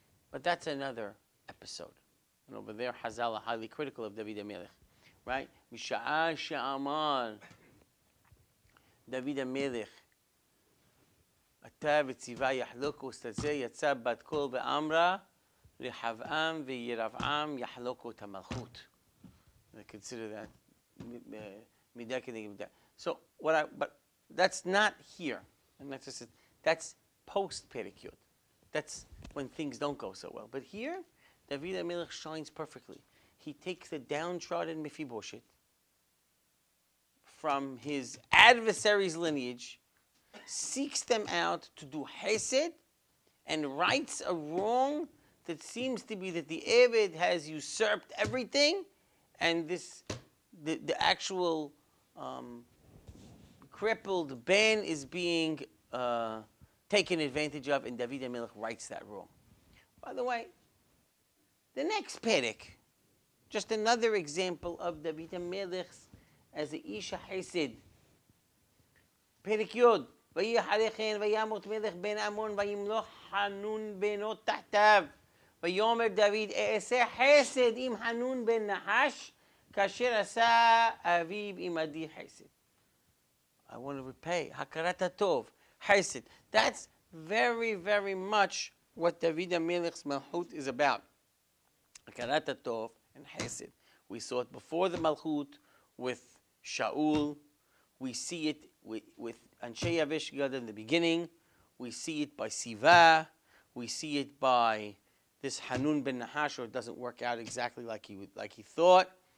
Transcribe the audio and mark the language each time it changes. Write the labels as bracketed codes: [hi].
[en] But that's another episode. And over there, Hazal are highly critical of David HaMelech, right? [he] Misha'a she'amar David HaMelech אתה וציווה יחלוקו סתזה יצא בת קול ואמרה רחבעם וירבעם יחלוקו את המלכות. [en] Consider that midah k'neged midah. So but that's not here, and that's post Perikut. That's when things don't go so well. But here, David HaMelech shines perfectly. He takes the downtrodden Mephibosheth from his adversary's lineage, seeks them out to do hesed, and rights a wrong that seems to be that the Eved has usurped everything, and the actual crippled Ben is being taken advantage of, and David HaMelech rights that wrong. By the way, the next Perek, just another example of David HaMelech as a Isha Hesed. Perek Yod. [he] ויהי אחרי כן וימות מלך בן עמון וימלוך חנון בנו תחתיו ויאמר דוד אעשה חסד עם חנון בן נחש כאשר עשה אביו עמדי חסד. [en] I want to repay. הכרת הטוב. חסד. That's very, very much what David HaMelech's Malchut is about. [he] הכרת הטוב and חסד. [en] We saw it before the Malchut with Shaul. We see it with Anshe Yavesh Gad in the beginning. We see it by Siva. We see it by this Hanun ben Nahash, or it doesn't work out exactly like he thought.